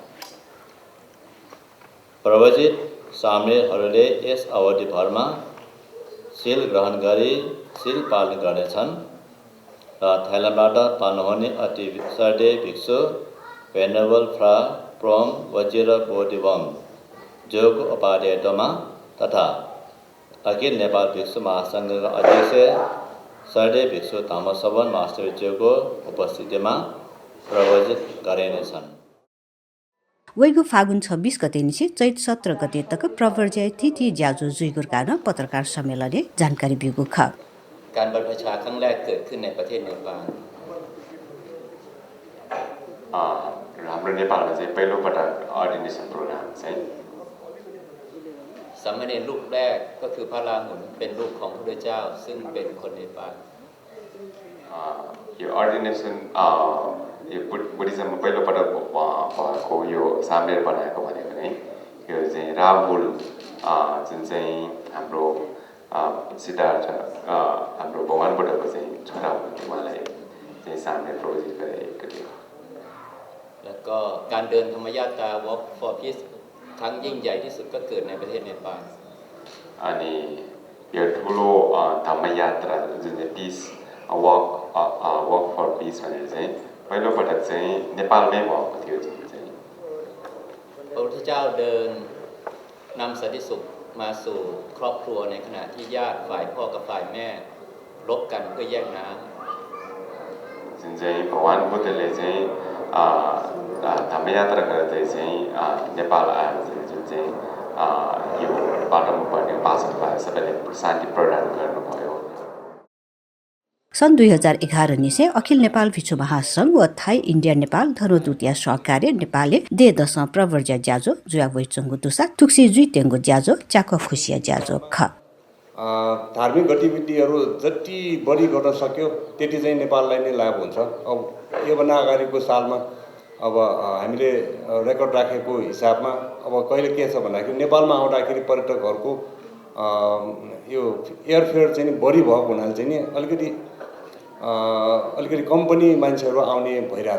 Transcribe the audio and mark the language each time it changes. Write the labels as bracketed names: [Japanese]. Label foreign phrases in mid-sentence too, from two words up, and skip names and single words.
[Nepali] प्रवचित सामेलहरूले यस अवधिभरमा शील ग्रहण गरी शील पालन गर्नेछन् र थाइल्यान्डबाट पाल्नुहुने अति श्रद्धेय भिक्षु भेनेरेबल फ्रा प्रोम वजिर बोधिवङ जोको उपाध्यायत्वमा तथा अखिल नेपाल भिक्षु महासङ्घका अध्यक्ष श्रद्धेय भिक्षु धम्मश्रवण मास्टरज्यूको उपस्थितिमा प्रवचित गरिनेछन्। [Newari] वैगु फागुन 26 गते निसी चैत 17 गते तक प्रवर्ज्य तिथि ज्याजो जुइगुर कारण पत्रकार सम्मेलनले जानकारी बिगु ख [Thai] การบรรพชาครั้งแรกเกิดขึ้นในประเทศเนปาล [Nepali] हाम्रो नेपालमा चाहिँ पहिलो पटक [English] ordination program [Nepali] चाहिँ [Thai] สามเณรรูปแรกก็คือพระราหุลเป็นลูกของพระพุทธเจ้าซึ่งเป็นคนเนปาล [Nepali] यो अर्डिनेसन यो बुद्धिज्ममा पहिलो पटक भएको यो सामेल बनाएको भनेको नै यो चाहिँ राहुल जुन चाहिँ हाम्रो सिद्धार्थ हाम्रो भगवान बुद्धको चाहिँ छोरा हुनुहुन्थ्यो, उहाँलाई चाहिँ सामेल प्रवचित गरेको थियो। [Thai] แล้วก็การเดินธรรมยาตรา [English] Walk for Peace [Thai] ครั้งยิ่งใหญ่ที่สุดก็เกิดในประเทศเนปาล [Nepali] अनि यो ठुलो धम्मयात्रा जुन चाहिँ [English] peace walk for peace [Nepali] भनेर चाहिँ पहिलो पटक चाहिँ नेपालमै भएको थियो जुन चाहिँ [Thai] พระพุทธเจ้าเดินนำสันติสุขมาสู่ครอบครัวในขณะที่ญาติฝ่ายพ่อกับฝ่ายแม่รบกันเพื่อแย่งน้ำ [Nepali] चाहिँ भगवान बुद्धले चाहिँ धम्म यात्रा गर्दै चाहिँ नेपाल आएर जुन चाहिँ यो बाटोमा पर्ने भाषालाई सबैले शान्ति प्रदान गर्नुभयो। [Newari] सन् 2011 निसे अखिल नेपाल भिक्षु महासंघ व थाई इन्डिया नेपाल धर्मदूतीय सहकार्य नेपालले दे दश प्रवर्ज्य ज्याजो जुया वैचंगु दुसा तुक्सी जुइतेंगु ज्याजो चाको फुसिया ज्याजो ख [Nepali] धार्मिक गतिविधिहरू जति बढी गर्न सक्यो त्यति चाहिँ नेपाललाई नै लाभ हुन्छ। अब योभन्दा अगाडिको सालमा अब हामीले रेकर्ड राखेको हिसाबमा अब कहिले के छ भन्दाखेरि नेपालमा आउँदाखेरि पर्यटकहरूको यो एयरफेयर चाहिँ बढी भएको हुनाले चाहिँ नि अलिकति कम पनि मान्छेहरू आउने भइरहेछ।